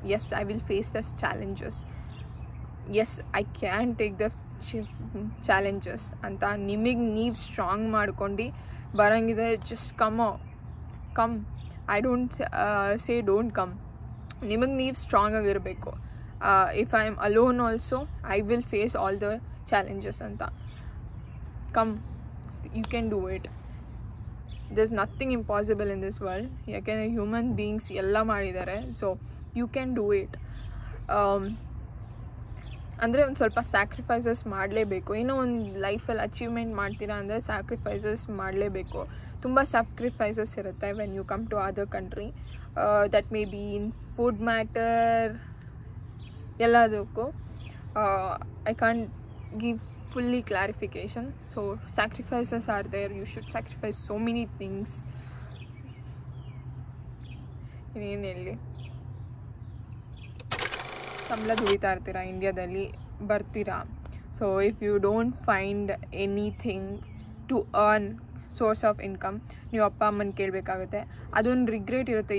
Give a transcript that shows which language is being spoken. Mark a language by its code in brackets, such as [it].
[en] Yes I will face thus challenges. Yes I can take the challenges [kn] ಅಂತ ನಿಮಗೆ ನೀವು strong ಮಾಡ್ಕೊಂಡು ಬರೋಂಗಿದೆ. [en] Just come. I don't say don't come. [kn] ನಿಮಗೆ ನೀವು strong ಆಗಿರಬೇಕು. [en] If I am alone also I will face all the challenges ಅಂತ. Come, you can do it. there's nothing impossible in this world. [kn] ಯಾಕೆಂದರೆ human beings ಎಲ್ಲ ಮಾಡಿದ್ದಾರೆ. [en] So you can do it. [kn] ಅಂದರೆ ಒಂದು ಸ್ವಲ್ಪ ಸ್ಯಾಕ್ರಿಫೈಸಸ್ ಮಾಡಲೇಬೇಕು. ಏನೋ ಒಂದು ಲೈಫಲ್ಲಿ ಅಚೀವ್ಮೆಂಟ್ ಮಾಡ್ತೀರಾ ಅಂದರೆ ಸ್ಯಾಕ್ರಿಫೈಸಸ್ ಮಾಡಲೇಬೇಕು. ತುಂಬ ಸ್ಯಾಕ್ರಿಫೈಸಸ್ ಇರುತ್ತೆ [en] When you come to other country. That may be in food matter, ಎಲ್ಲದಕ್ಕೂ. I can't give fully clarification. So sacrifices are there. You should sacrifice so many things. [kn] ಇನ್ನೇನು ಹೇಳಿ, ಸಂಬಳ ದುಡಿತಾ ಇರ್ತೀರಾ, ಇಂಡಿಯಾದಲ್ಲಿ ಬರ್ತೀರಾ. [en] so if you don't find anything to earn source of income, [kn] ನೀವು ಅಪ್ಪ ಅಮ್ಮನ ಕೇಳಬೇಕಾಗುತ್ತೆ. ಅದೊಂದು ರಿಗ್ರೆಟ್ ಇರುತ್ತೆ.